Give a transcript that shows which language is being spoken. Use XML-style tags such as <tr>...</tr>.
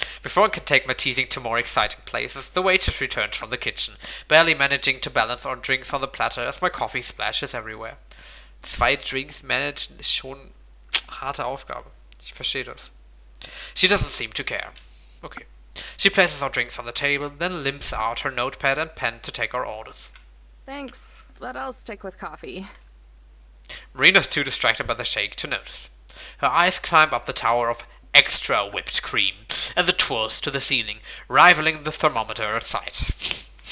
<en>Before I can take my teasing to more exciting places, the waitress returns from the kitchen, barely managing to balance our drinks on the platter as my coffee splashes everywhere.</en> <de>2 Drinks managen ist schon harte Aufgabe.</de> <en>Ich verstehe das. She doesn't seem to care. Okay. She places our drinks on the table, then limps out her notepad and pen to take our orders. Thanks, but I'll stick with coffee. Marina's too distracted by the shake to notice. Her eyes climb up the tower of extra whipped cream as it twirls to the ceiling, rivaling the thermometer at sight.</en>